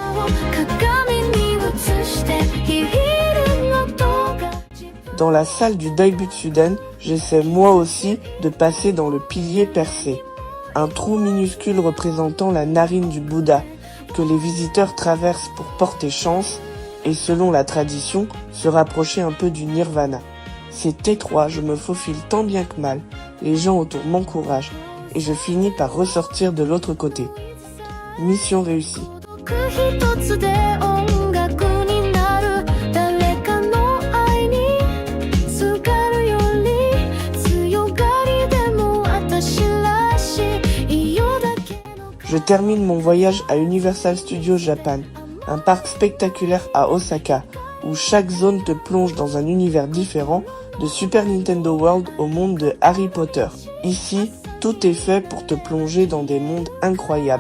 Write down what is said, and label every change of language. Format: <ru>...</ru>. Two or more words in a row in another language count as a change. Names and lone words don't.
<fr>Dans la salle du Doibutsuden, j'essaie moi aussi de passer dans le pilier percé, un trou minuscule représentant la narine du Bouddha, que les visiteurs traversent pour porter chance et selon la tradition, se rapprocher un peu du nirvana. C'est étroit, je me faufile tant bien que mal, les gens autour m'encouragent et je finis par ressortir de l'autre côté. Mission réussie.</fr> <ja>一つで音楽になる誰かの愛にすがるより強がりでも私らしいよだけの</ja> <fr>Je termine mon voyage à Universal Studios Japan, un parc spectaculaire à Osaka, où chaque zone te plonge dans un univers différent, de Super Nintendo World au monde de Harry Potter. Ici, tout est fait pour te plonger dans des mondes incroyables.</fr>